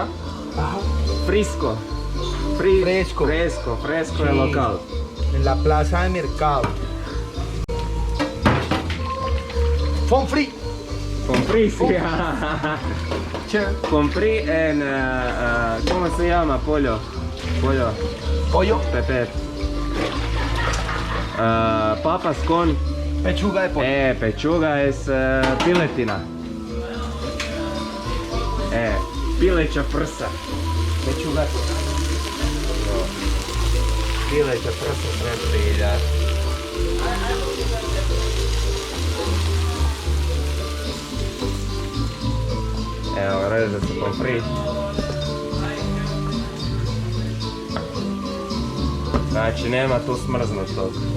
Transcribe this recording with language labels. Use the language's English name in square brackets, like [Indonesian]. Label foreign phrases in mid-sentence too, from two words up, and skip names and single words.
[Spanish] Ajá. Frisco. Fresco. Fresco Sí. es local. En la plaza de mercado. [Bosnian] Pom free. Pomfri, [Spanish] sí. Chévere. Pomfri en, ¿cómo se llama? Pollo. Pollo. Pepe. Papas con Pechuga de pollo. pechuga es [Bosnian] piletina. Pileća prsa. [Spanish] Pechuga de pollo. [Bosnian] Pileća prsa preprilja. Evo, reže se pomfri. Znači, nema tu smrznutog.